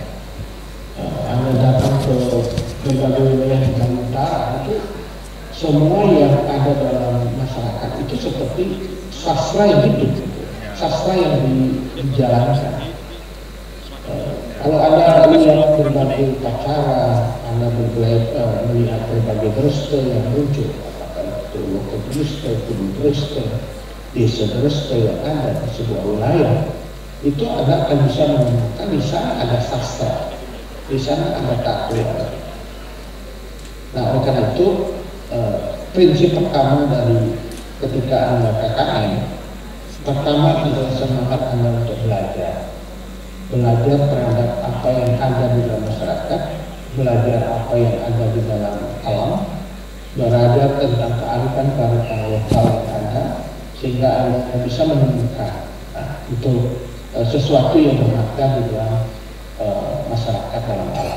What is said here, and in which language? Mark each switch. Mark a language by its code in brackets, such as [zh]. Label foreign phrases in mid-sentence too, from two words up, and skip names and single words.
[id] Anda datang ke berbagai wilayah di Kalimantan itu semua yang ada dalam masyarakat itu seperti sastra yang hidup, sastra yang dijalankan. Kalau Anda melihat berbagai upacara, Anda melihat berbagai dreste yang muncul, apakah itu lokal dreste, kudu dreste, desa dreste yang ada di sebuah wilayah, itu Anda akan bisa menemukan di sana ada sastra, di sana ada takwa. Nah, oleh karena itu prinsip pertama dari ketika Anda KKN, pertama adalah semangat Anda untuk belajar terhadap apa yang ada di dalam masyarakat, belajar apa yang ada di dalam alam, belajar tentang kearifan lokal yang ada, sehingga Anda bisa menemukan itu sesuatu yang bermakna di dalam masyarakat dalam alam.